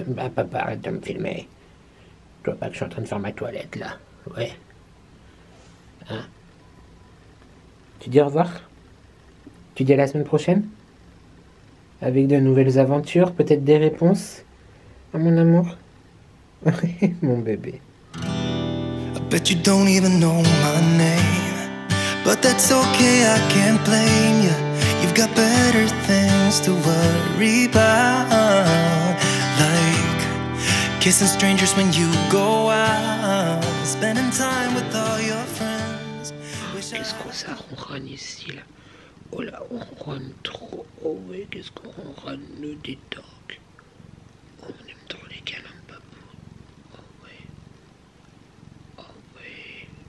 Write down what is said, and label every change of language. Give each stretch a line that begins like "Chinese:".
French: Bah, papa, arrête de me filmer. Tu vois pas que je suis en train de faire ma toilette, là. Ouais. Hein? Tu dis au revoir? Tu dis à la semaine prochaine? Avec de nouvelles aventures, peut-être des réponses à mon amour? Mon bébé.
English: I bet you don't even know my name, but that's okay, I can't blame you. You've got better things to worry about, like kissing strangers when you go out, spending time with all your friends.
French: Qu'est-ce qu'on ça ronronne ici là? Oh là, on ronronne trop. Oh oui, qu'est-ce qu'on ronronne, nous des dogs. Oh, on aime trop les câlins de papou. Oh oui. Oh oui.